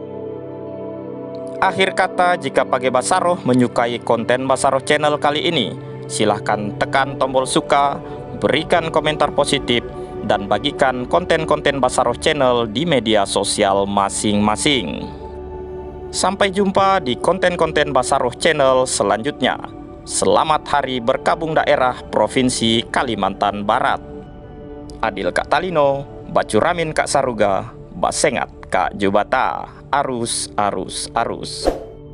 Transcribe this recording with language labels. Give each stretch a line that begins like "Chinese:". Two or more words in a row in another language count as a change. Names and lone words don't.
Indonesian: Akhir kata, jika Page Basaroh menyukai konten Basaroh Channel kali ini, silahkan tekan tombol suka, berikan komentar positif, dan bagikan konten-konten Basaroh Channel di media sosial masing-masing. Sampai jumpa di konten-konten Basaroh Channel selanjutnya. Selamat Hari Berkabung Daerah Provinsi Kalimantan Barat.
Kendayan: Adil Kak Talino, Bacuramin Kak Saruga, Basengat Kak Jubata. Arus.